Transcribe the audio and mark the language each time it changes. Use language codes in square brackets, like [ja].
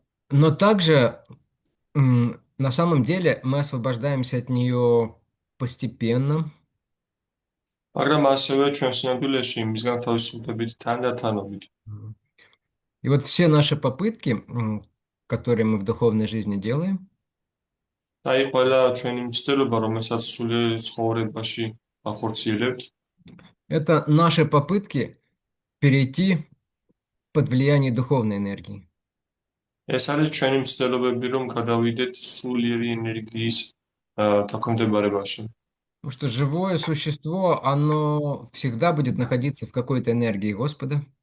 [ru] Но также на самом деле мы освобождаемся от нее постепенно. [ka] მაგრამ ასევე ჩვენ სინამდვილეში მისგან თავისუფლდებით თანდათანობით. [ru] И вот все наши попытки, которые мы в духовной жизни делаем, [ka] და აი ყველა ჩვენი მცდელობა, რომელსაც სულიერ ცხოვრებაში ახორციელებთ, [ru] это наши попытки перейти под влияние духовной энергии. [ka] ეს არის ჩვენი მცდელობები, რომ გადავიდეთ სულიერი ენერგიის დაქვემდებარებაში. [ru] Потому что живое существо, оно всегда будет находиться в какой-то энергии Господа.